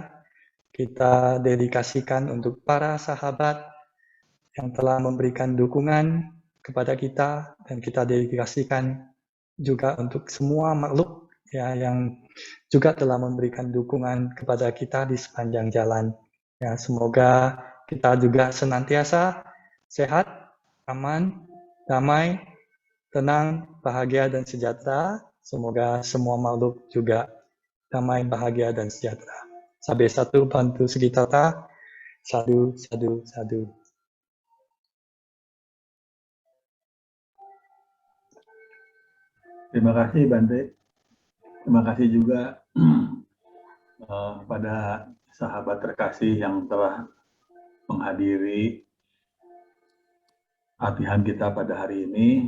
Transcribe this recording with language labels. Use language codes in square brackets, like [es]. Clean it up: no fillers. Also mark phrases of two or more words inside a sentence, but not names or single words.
[id] Kita dedikasikan untuk para sahabat yang telah memberikan dukungan kepada kita, dan kita dedikasikan juga untuk semua makhluk ya yang juga telah memberikan dukungan kepada kita di sepanjang jalan. Ya, semoga kita juga senantiasa sehat, aman, damai, tenang, bahagia, dan sejahtera. Semoga semua makhluk juga damai, bahagia, dan sejahtera. [pi] Sabe satu bantu segitata, sadu, sadu, sadu. [id] Terima kasih Bante. Terima kasih juga pada sahabat terkasih yang telah menghadiri latihan kita pada hari ini.